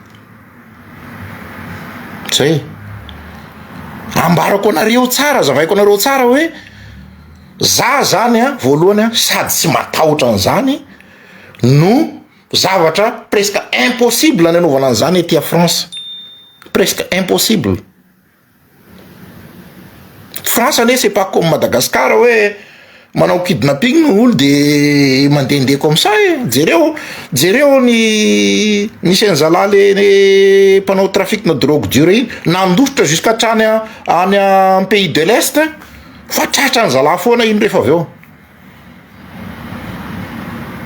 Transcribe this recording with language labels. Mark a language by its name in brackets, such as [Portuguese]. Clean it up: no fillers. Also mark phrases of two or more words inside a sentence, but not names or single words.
[Malagasy] Zay ambarako anareo tsara, zavaiko anareo tsara hoe za zany voalohany sady tsy matahotra an'izany no zavatra [French] presque impossible [Malagasy] ny anaovana an'izany ety a France. [French] Presque impossible. France ane c'est pas comme Madagascar [Malagasy] hoe manao kidnapping olo de mandehandeha [French] comme ça. [Malagasy] Jereo ny Senzala le mpanao trafic na [French] drogue dure [Malagasy] iny nandositra jusqu'à trany any am [French] pays de l'Est, [Malagasy] fa tratra ny zala foana iny rehefa avy eo.